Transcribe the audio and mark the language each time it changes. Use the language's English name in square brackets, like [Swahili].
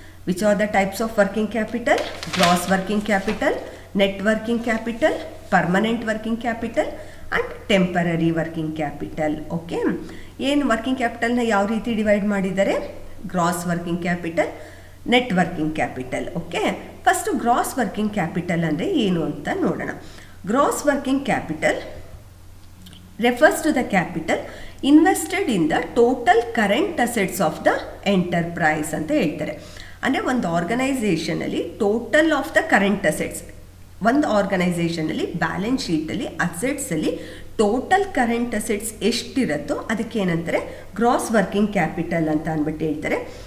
[English] Which are the types of working capital? Gross working capital, net working capital, permanent working capital and temporary working capital. [Kannada] Okay, ಏನು working ಕ್ಯಾಪಿಟಲ್ನ ಯಾವ ರೀತಿ divide ಮಾಡಿದ್ದಾರೆ? Gross working capital, net working capital. Okay, first gross working capital ಅಂದರೆ ಏನು ಅಂತ ನೋಡೋಣ. [English] gross working capital refers to the capital invested in the total current assets of the enterprise [Kannada] ಅಂತ ಹೇಳ್ತಾರೆ. ಅಂದರೆ ಒಂದು ಆರ್ಗನೈಸೇಷನಲ್ಲಿ total of the current assets, ಒಂದು ಆರ್ಗನೈಸೇಷನಲ್ಲಿ balance ಶೀಟಲ್ಲಿ ಅಸೆಟ್ಸಲ್ಲಿ total current assets ಎಷ್ಟಿರುತ್ತೋ ಅದಕ್ಕೇನಂತಾರೆ gross working capital ಅಂತ ಅಂದ್ಬಿಟ್ಟು ಹೇಳ್ತಾರೆ.